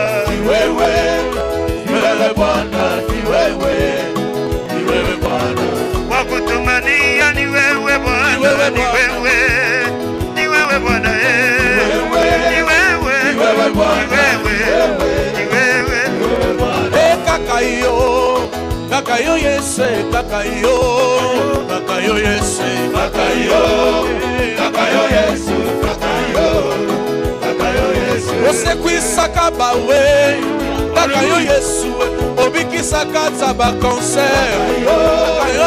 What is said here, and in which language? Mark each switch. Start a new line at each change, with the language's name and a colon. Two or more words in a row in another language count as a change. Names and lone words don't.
Swahili: ni wewe Bwana, ni wewe Bwana. Wakutumania ni wewe Bwana, Ni wewe ni wewe, ni wewe Bwana. Ni wewe, Ni wewe Bwana, ni wewe, ni wewe,
Lingala: se kaka yo Yesu kaka yo Yesu kaka yo Yesu osekwisaka bawe kaka yo Yesu obikisaka taba cancer kaka yo